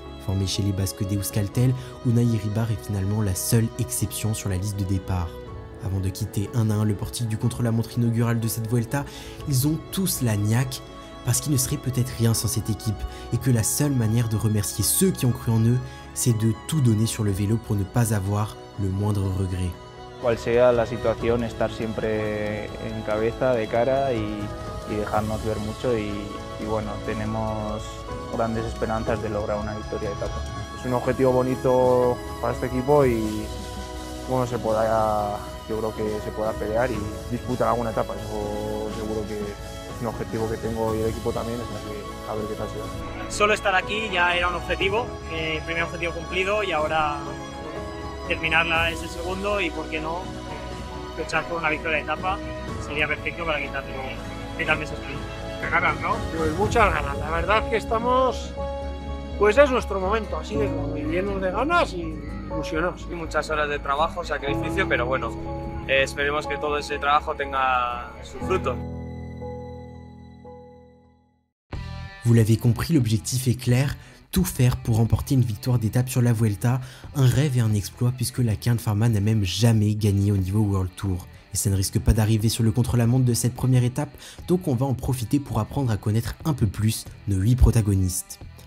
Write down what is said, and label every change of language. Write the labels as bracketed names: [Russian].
[French] Formé chez les Basques d'Euskaltel, Unai Iribar est finalement la seule exception sur la liste de départ. Avant de quitter 1 à 1 le portique du contre-la-montre inaugural de cette Vuelta, ils ont tous la niaque parce qu'il ne serait peut-être rien sans cette équipe et que la seule manière de remercier ceux qui ont cru en eux, c'est de tout donner sur le vélo pour ne pas avoir le moindre regret. [Spanish] Cual sea la situación, estar siempre en cabeza, de cara y dejarnos ver mucho y bueno, tenemos grandes esperanzas de lograr una victoria de etapa. Es un objetivo bonito para este equipo y bueno, yo creo que se pueda pelear y disputar alguna etapa, eso seguro que un objetivo que tengo y el equipo también, es a ver qué tal será. Solo estar aquí ya era un objetivo, el primer objetivo cumplido y ahora terminarla es el segundo y por qué no luchar por una victoria de etapa sería perfecto para quitarme ese sprint. Ganas, ¿no? Pues muchas ganas, la verdad que estamos, pues es nuestro momento, así de claro, y llenos de ganas y ilusionados. Y muchas horas de trabajo, sacrificio, pero bueno, esperemos que todo ese trabajo tenga su fruto. [French] Vous l'avez compris, l'objectif est clair, tout faire pour remporter une victoire d'étape sur la Vuelta, un rêve et un exploit puisque la Kern Pharma n'a même jamais gagné au niveau World Tour. Et ça ne risque pas d'arriver sur le contre-la-montre de cette première étape, donc on va en profiter pour apprendre à connaître un peu plus nos 8 protagonistes.